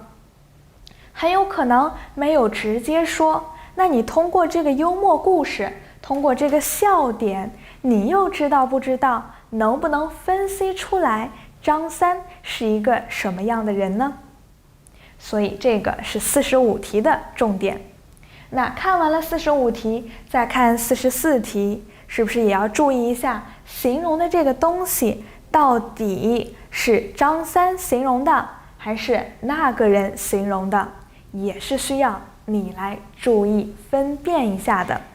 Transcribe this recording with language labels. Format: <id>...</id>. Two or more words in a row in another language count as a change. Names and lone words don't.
<zh>很有可能沒有直接說，那你通過這個幽默故事，通過這個笑點，你又知道不知道，能不能分析出來張三是一個什麼樣的人呢？所以這個是45 題的重點。那看完了45題，再看44题，是不是也要注意一下形容的這個東西到底是張三形容的，還是那個人形容的？也是需要你來注意分辨一下的。</zh>